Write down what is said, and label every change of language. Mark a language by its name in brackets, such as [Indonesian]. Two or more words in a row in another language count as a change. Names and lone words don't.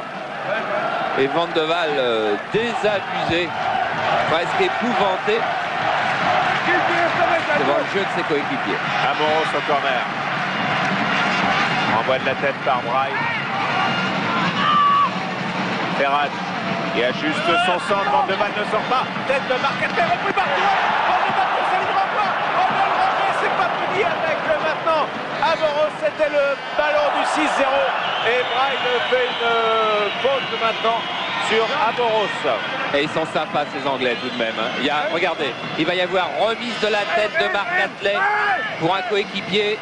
[French] Et Van de Waal désabusé, presque épouvanté devant le jeu de ses coéquipiers. Amoros au corner. Envoie de la tête par Braille. Ferrat qui ajuste son centre. Van de Waal ne sort pas. Tête de Marc-Atlet repris par Touré. Van de Waal ne s'alignera pas. On ne le remet, c'est pas fini avec maintenant. Amoros, c'était le ballon du 6-0. Et Braille fait une faute maintenant sur Amoros. Et ils sont sympas ces Anglais tout de même. Regardez, il va y avoir remise de la tête de Marc-Atlet pour un coéquipier.